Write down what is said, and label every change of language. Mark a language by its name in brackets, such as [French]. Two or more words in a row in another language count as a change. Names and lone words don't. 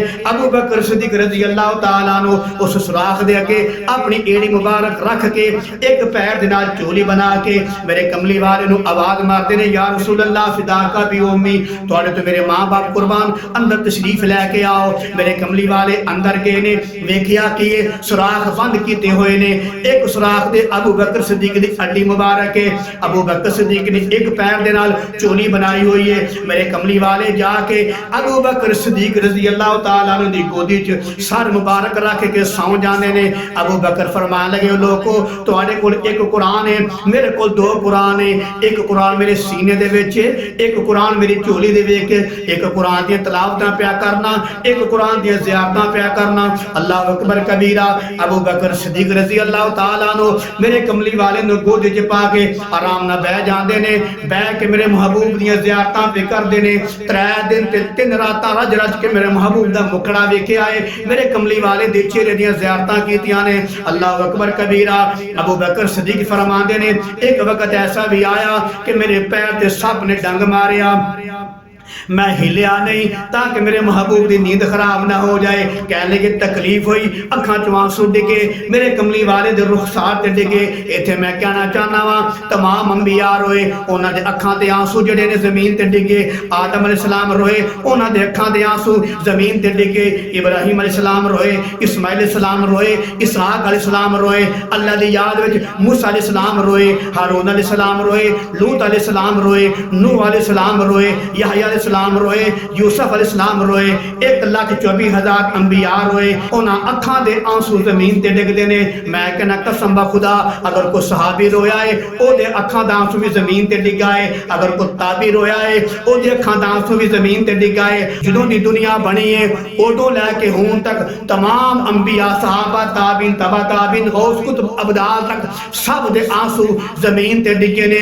[Punjabi] ابو بکر صدیق رضی اللہ تعالیٰ عنہ اس سوراخ دے اگے اپنی اڈی مبارک رکھ کے اک پیر دے نال چولی بنا کے میرے کملی والے نوں آواز ماردے نے, [Arabic] يا رسول الله فداك أبي وأمي, [Punjabi] تہاڈے توں میرے ماں باپ قربان، اندر تشریف لے کے آؤ. میرے کملی والے اندر گئے نے، ویکھیا کہ ایہہ سوراخ بند کیتے ہوئے نے، اک سوراخ تے ابو بکر صدیق دی اڈی مبارک ہے. ابو بکر صدیق نے اک پیر دے نال چولی بنائی ہوئی ہے. میرے کملی والے جا کے ابو بکر صدیق رضی اللہ تعالیٰ عنہ دی گودی چ سر مبارک رکھ کے سوں جاندے نے. ابو بکر فرمان لگے، لوکو تہاڈے کول اک قرآن ہے، میرے کول 2 قرآن نے، اک قرآن میرے سینے دے وچ ہے، اک قرآن میری جھولی دے وچ، اک قرآن دی تلاوتاں پیا کرنا، اک قرآن دیاں زیارتاں پیا کرنا. [Arabic] الله أكبر كبيرا. [Punjabi] ابو بکر صدیق رضی اللہ تعالیٰ عنہ میرے کملی والے نوں گودی چ پا کے آرام نال بہہ جاندے نے، بہہ کے میرے محبوب دیاں زیارتاں پئے کردے نے. 3 دن تے 3 راتاں رج رج کے میرے محبوب دا مکھڑا ویکھیا ہے، میرے کملی والے دے چہرے دیاں زیارتاں کیتیاں نے. [Arabic] الله أكبر كبيرا. [Punjabi] ابو بکر صدیق فرماندے نے، اک وقت ایسا وی آیا کہ میرے پیر تے سپ نے ڈنگ ماریا، میں ہلیا نہیں تاکہ میرے محبوب دی نیند خراب نہ ہو جائے. کہن لگے تکلیف ہوئی، اکھاں چوں اتھرو ڈگے، میرے کملی والے دے رخسار تے ڈگے. ایتھے میں کہنا چاہنا واں، تمام انبیاء روئے، اوہناں دیاں اکھاں دے اتھرو جیہڑے نے زمین تے ڈگے. آدم علیہ السلام روئے، اوہناں دیاں اکھاں دے اتھرو زمین تے ڈگے. ابراہیم علیہ السلام روئے، اسماعیل علیہ السلام روئے، اسحاق علیہ السلام روئے، اللہ دی یاد وچ موسیٰ علیہ السلام روئے، ہارون علیہ السلام روئے، لوط علیہ السلام روئے، نوح علیہ السلام روئے، یحییٰ علیہ السلام روئے، یوسف علیہ السلام روئے، 1,24,000 انبیاء روئے. اوہناں اکھاں دے اتھرو زمین تے ڈگدے نے۔ میں کہنا قسم بخدا، اگر کوئی صحابی رویا ہے اوہدیاں اکھاں دا اتھرو وی زمین تے ڈگا ہے، اگر کوئی تابعی رویا ہے اوہدیاں اکھاں دا اتھرو وی زمین تے ڈگا ہے. جدوں دی دنیا بنی ہے اودوں لے کے ہݨ تک تمام انبیاء، صحابہ، تابعین، تبع تابعین، غوث قطب، ابدال تک سب دے اتھرو زمین تے ڈگے نے.